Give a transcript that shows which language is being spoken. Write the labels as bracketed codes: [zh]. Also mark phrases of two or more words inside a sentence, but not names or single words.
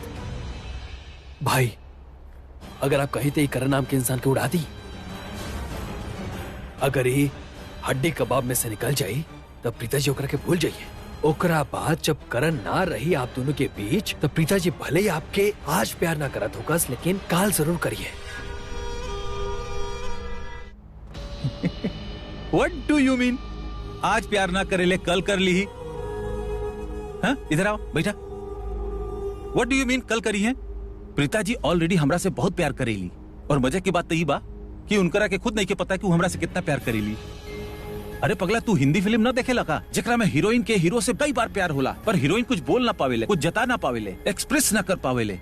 [bho] भाई अगर आप कहीं तो करण नाम के इंसान को उड़ा दी, अगर ये हड्डी कबाब में से निकल जाई तब प्रीता जी ओकरा के भूल जाइए। ओकरा बाद जब करण ना रही आप दोनों के बीच, तब प्रीता जी भले ही आपके आज प्यार ना करत होगा, लेकिन काल जरूर करिए। [en] What do you mean? [bho] आज प्यार ना करेले कल कर ली? हाँ, इधर आओ बैठा। [en] What do you mean [bho] कल करी है? प्रीता जी ऑलरेडी हमरा से बहुत प्यार करेली और मजे की बात तो ये बा कि उनकरा के खुद नहीं के पता कि वो हमरा से कितना प्यार करेली। अरे पगला, तू हिंदी फिल्म ना देखे लगा जेकरा में हीरोइन के हीरो से कई बार प्यार होला पर हीरोइन कुछ बोल ना पावेले, कुछ जता ना पावेले, एक्सप्रेस ना कर पावेले।